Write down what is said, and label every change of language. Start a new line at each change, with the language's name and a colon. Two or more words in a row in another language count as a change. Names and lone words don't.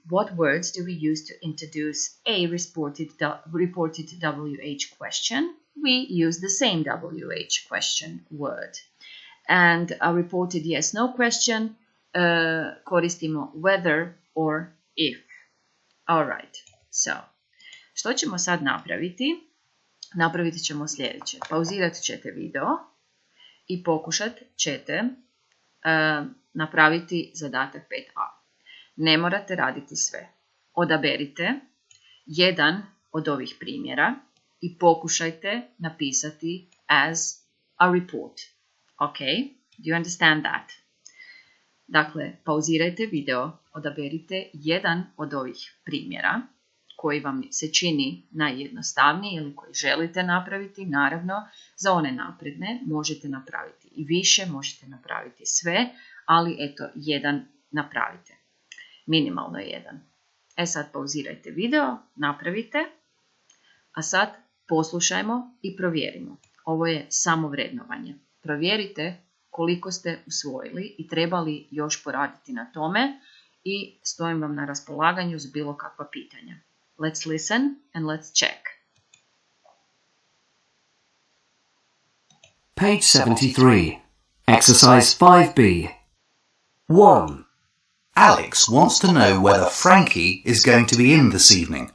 English: What words do we use to introduce a reported WH question? We use the same WH question word. And a reported yes-no question, koristimo whether or if. Alright, so,
Croatian: što ćemo sad napraviti? Napraviti ćemo sljedeće. Pauzirat ćete video i pokušat ćete napraviti zadatak 5a. Ne morate raditi sve. Odaberite jedan od ovih primjera i pokušajte napisati
English: as a report. Okay, do you understand that?
Croatian: Dakle, pauzirajte video, odaberite jedan od ovih primjera koji vam se čini najjednostavniji ili koji želite napraviti. Naravno, za one napredne možete napraviti i više, možete napraviti sve, ali eto, jedan napravite. Minimalno jedan. Sad pauzirajte video, napravite, a sad poslušajmo i provjerimo. Ovo je samo vrednovanje. Provjerite koliko ste usvojili i trebali još poraditi na tome i stojim vam na raspolaganju za bilo kakva pitanja.
English: Let's listen and let's check. Page 73. Exercise 5B. 1. Alex wants to know whether Frankie is going to be in this evening.